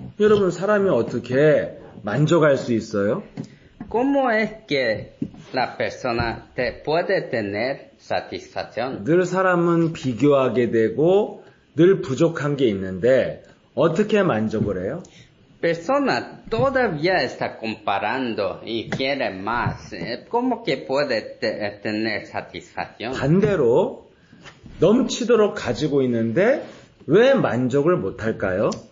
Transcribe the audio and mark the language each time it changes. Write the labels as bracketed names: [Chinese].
[Korean] 여러분, 사람이 어떻게 만족할 수 있어요? [Spanish] ¿Cómo es que la persona puede tener satisfacción? [Korean] 늘 사람은 비교하게 되고 늘 부족한 게 있는데 어떻게 만족을 해요? [Spanish] Persona todavía está comparando y quiere más. ¿Cómo que puede tener satisfacción? [Korean] 반대로 넘치도록 가지고 있는데 왜 만족을 못할까요?